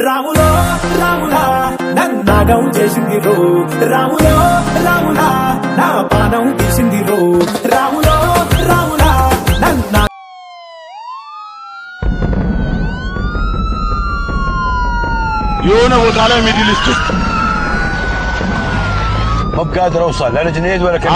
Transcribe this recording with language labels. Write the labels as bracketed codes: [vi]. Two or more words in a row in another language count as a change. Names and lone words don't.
[te] రాములో రాములా నన్నాగం చేసిందిరో రాములో రాములా నా పానం తీసిందిరో రాములో రాములా నన్నా [am] የሆነ ቦታ ላይ ሚድል ኢስት ውስጥ [ar] ما بقادر اوصل لا جنيد ولا كبير